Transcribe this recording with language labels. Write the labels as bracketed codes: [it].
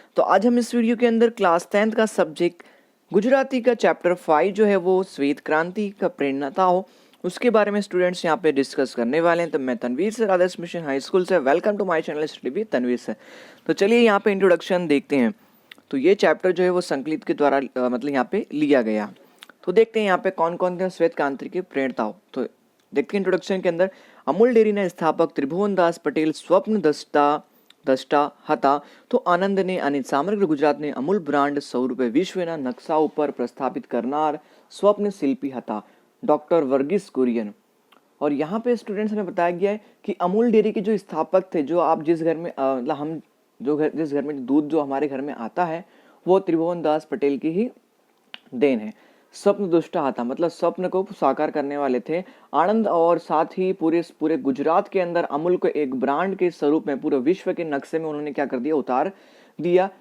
[hi] तो आज हम इस वीडियो के अंदर क्लास 10th का सब्जेक्ट गुजराती का चैप्टर 5 जो है वो श्वेत क्रांति का प्रेरणाता हो, उसके बारे में स्टूडेंट्स यहाँ पे डिस्कस करने वाले हैं। तो मैं तनवीर सर, आदर्श मिशन हाई स्कूल से, welcome to my channel study with Tanveer sir. तो चलिए यहाँ पे इंट्रोडक्शन देखते हैं। तो ये चैप्टर जो है वो संकलित के द्वारा मतलब यहाँ पे लिया गया। तो देखते हैं यहाँ पे कौन कौन थे श्वेत क्रांति के प्रेरणा हो। तो देखते हैं इंट्रोडक्शन के अंदर, अमूल डेरीना [gu] સ્થાપક ત્રિભુવનદાસ પટેલ સ્વપ્ન દ્રષ્ટા હતા તો આનંદને અને સમગ્ર ગુજરાતને અમૂલ બ્રાન્ડ સ્વરૂપે વિશ્વના નકશા ઉપર પ્રસ્થાપિત કરનાર स्वप्न शिल्पी હતા डॉक्टर वर्गीस कुरियन। [hi] और यहाँ पे स्टूडेंट्स हमें बताया गया है कि अमूल डेयरी के जो स्थापक थे, जो आप जिस घर में मतलब हम जिस घर में दूध जो हमारे घर में आता है वो त्रिभुवनदास पटेल की ही देन है। स्वप्न दुष्टा था मतलब स्वप्न को साकार करने वाले थे। आनंद और साथ ही पूरे पूरे गुजरात के अंदर अमूल को एक ब्रांड के स्वरूप में पूरे विश्व के नक्शे में उन्होंने क्या कर दिया, उतार दिया।